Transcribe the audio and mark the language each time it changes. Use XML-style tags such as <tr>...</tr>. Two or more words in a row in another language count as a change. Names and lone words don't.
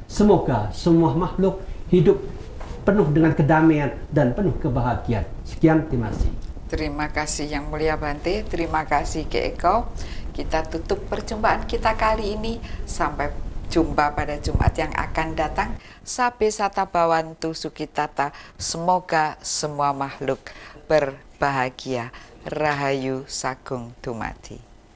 <id>Semoga semua makhluk hidup penuh dengan kedamaian dan penuh kebahagiaan. Sekian, terima kasih. Terima kasih Yang Mulia Bante, terima kasih Ki Eko. kita tutup perjumpaan kita kali ini. Sampai jumpa pada Jumat yang akan datang.</id> <pi>Sabe sata bawantu sukitata.</pi> <id>Semoga semua makhluk berbahagia.</id> <jv>Rahayu Sagung Dumadi.</jv>